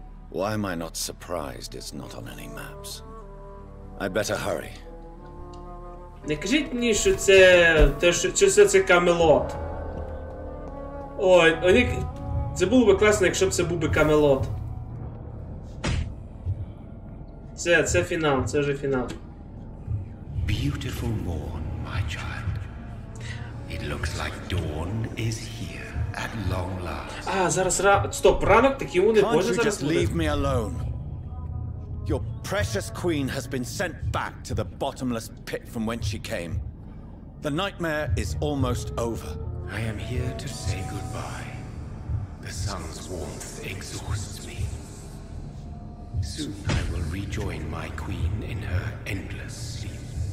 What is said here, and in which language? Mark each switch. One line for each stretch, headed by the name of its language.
English: Why am I not surprised it's not on any maps? I'd better hurry.
Ukrainian: Не кажіть мені, що це Камелот. Ой, це було б класно, якщо б це був би Камелот. Це фінал, це вже фінал.
English: Beautiful morn, my child. It looks like dawn is here at long last.
Ukrainian: Зараз стоп, ранок, такі вони позже зараз буде.
English: Can't you just leave me alone? Your precious queen has been sent back to the bottomless pit from whence she came. The nightmare is almost over. I am here to say goodbye. The sun's warmth exhausts me. Soon I will rejoin my queen in her endless sleep.